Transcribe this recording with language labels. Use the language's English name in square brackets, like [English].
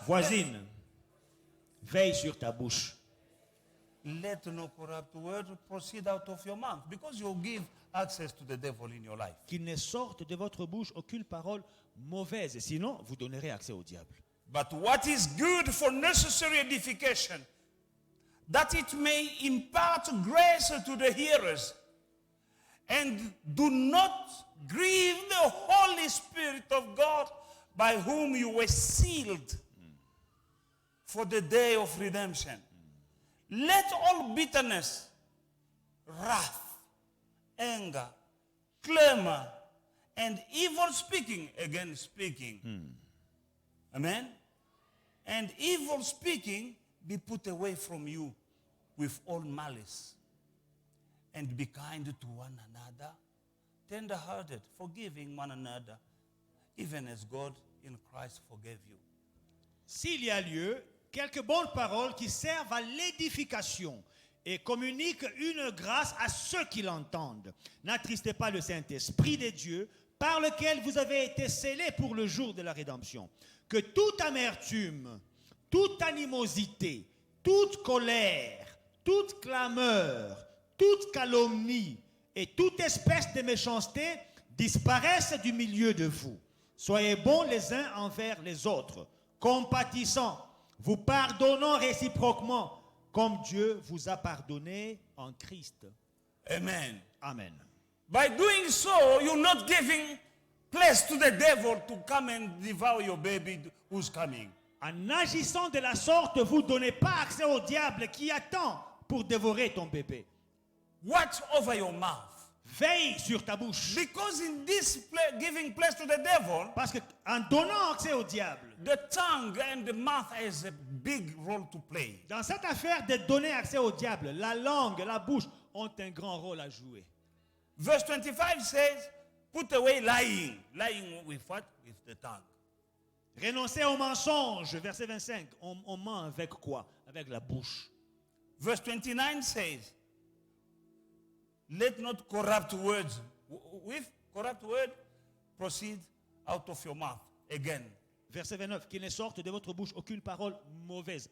[French] voisine, veille sur ta bouche. [English] Let no corrupt word proceed out of your mouth, because you give access to the devil in your life. [French] Qu'il ne sorte de votre bouche aucune parole mauvaise, sinon vous donnerez accès au diable. [English] But what is good for necessary edification, that it may impart grace to the hearers, and do not grieve the Holy Spirit of God, by whom you were sealed for the day of redemption. Let all bitterness, wrath, anger, clamor, and evil speaking, again speaking, amen, and evil speaking be put away from you with all malice, and be kind to one another, tender-hearted, forgiving one another, even as God in Christ forgave you. [French] S'il y a lieu, quelques bonnes paroles qui servent à l'édification et communiquent une grâce à ceux qui l'entendent. N'attristez pas le Saint-Esprit de Dieu, par lequel vous avez été scellés pour le jour de la rédemption. Que toute amertume, toute animosité, toute colère, toute clameur, toute calomnie et toute espèce de méchanceté disparaissent du milieu de vous. Soyez bons les uns envers les autres, compatissants, vous pardonnant réciproquement, comme Dieu vous a pardonné en Christ. Amen. Amen. [English] By doing so, you're not giving place to the devil to come and devour your baby who's coming. [French] En agissant de la sorte, vous ne donnez pas accès au diable qui attend pour dévorer ton bébé. [English] Watch over your mouth. [French] Veille sur ta bouche. [English] Because in this giving place to the devil, [French] Parce qu'en donnant accès au diable, [English] the tongue and the mouth has a big role to play. [French] dans cette affaire de donner accès au diable, la langue, la bouche ont un grand rôle à jouer. [English] Verse 25 says, put away lying. Lying with what? With the tongue. [French] Renoncer au mensonge, verset 25. On ment avec quoi? Avec la bouche. [English] Verse 29 says, let not corrupt words, with corrupt word, proceed out of your mouth. Again. [French] Verset 29. Qu'il ne sorte de votre bouche aucune parole mauvaise.